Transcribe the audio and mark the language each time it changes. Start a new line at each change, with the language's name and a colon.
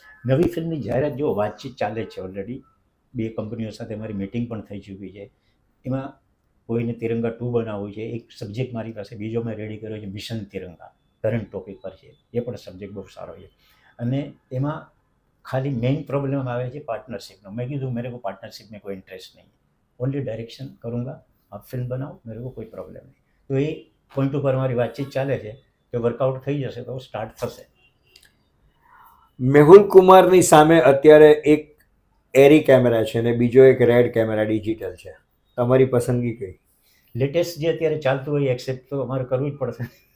Gujarati: નવી ફિલ્મની જાહેરાત જો વાતચીત ચાલે છે ઓલરેડી. 2 કંપનીઓ સાથે મારી મિટિંગ પણ થઈ ચૂકી છે. એમાં કોઈને તિરંગા 2 બનાવવું છે. એક સબ્જેક્ટ મારી પાસે બીજો મેં રેડી કર્યો છે, મિશન તિરંગા, કરંટ ટોપિક પર છે. એ પણ સબ્જેક્ટ બહુ સારો છે. અને એમાં ખાલી મેઇન પ્રોબ્લેમ આવે છે પાર્ટनरशिप નો.
Hindi: मैं કીધું मेरे को पार्टनरशिप में कोई इंटरेस्ट नहीं है, ओनली डायरेक्शन करूँगा, आप फिल्म बनाओ, मेरे को कोई प्रॉब्लम नहीं.
Gujarati: તો એ પોઈન્ટ ઉપર મારી વાતચીત ચાલે છે કે વર્કઆઉટ થઈ જશે તો સ્ટાર્ટ થશે. મેહુલ કુમારની સામે અત્યારે એક એરી કેમેરા છે અને બીજો એક રેડ કેમેરા ડિજિટલ છે. તમારી પસંદગી કઈ? લેટેસ્ટ જે અત્યારે ચાલતું હોય એક્સેપ્ટ તો અમારે કરવું જ પડશે.